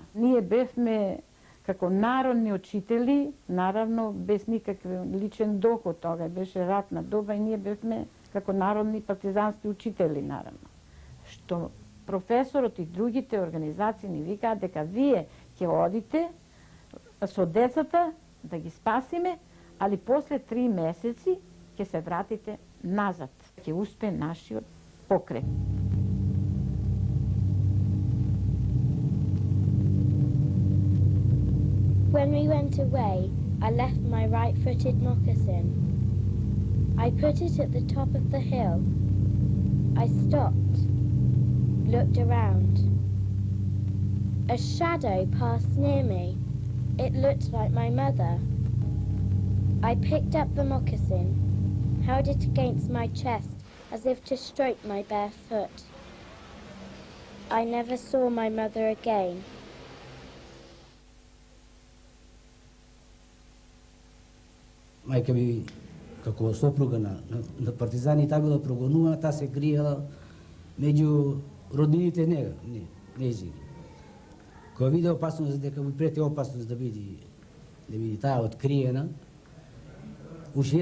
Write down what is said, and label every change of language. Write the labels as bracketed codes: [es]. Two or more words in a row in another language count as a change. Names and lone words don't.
[mk] Ние бевме како народни учители, наравно без никаков личен доход, тога беше ратна доба и ние бевме како народни партизански учители, наравно. Што професорот и другите организации ни викаат дека вие ќе одите со децата да ги спасиме, али после 3 месеци ќе се вратите назад. Ќе успе нашиот покрет. [en] When we went away, I left my right-footed moccasin. I put it at the top of the hill. I stopped, looked around. A shadow passed near me. It looked like my mother. I picked up the moccasin, held it against my chest as if to stroke my bare foot. I never saw my mother again. [mk] Мајка ми, како сопруга на партизани, таа била прогонувана, таа се криела меѓу роднините нејзини. Кога виде опасност, дека му прети опасност да биде таа откриена, уште